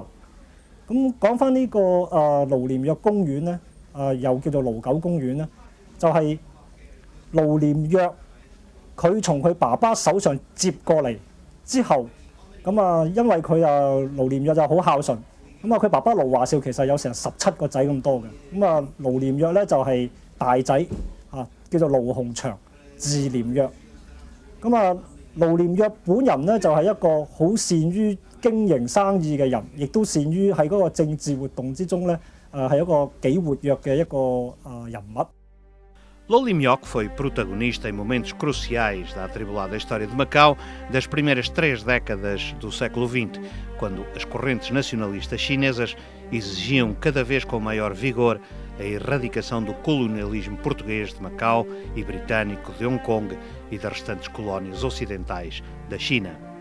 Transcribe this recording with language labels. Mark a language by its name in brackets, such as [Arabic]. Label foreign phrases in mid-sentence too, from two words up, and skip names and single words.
[Cantonese] 講翻呢個盧廉若公園咧，又叫做盧九公園咧，就係盧廉若佢從佢爸爸手上接過嚟之後，因為佢盧廉若就好孝順，佢爸爸盧華少其實有成17個仔咁多嘅，盧廉若咧就係大仔叫做盧鴻祥，字廉若。盧廉若本人咧就係一個好善於經營生意嘅人，亦都善於喺嗰個政治活動之中咧，係一個幾活躍嘅一個人物。 [Portuguese] Lo Lim Yoc foi protagonista em momentos cruciais da atribulada história de Macau das primeiras 3 décadas do século XX, quando as correntes nacionalistas chinesas exigiam cada vez com maior vigor a erradicação do colonialismo português de Macau e britânico de Hong Kong e das restantes colónias ocidentais da China.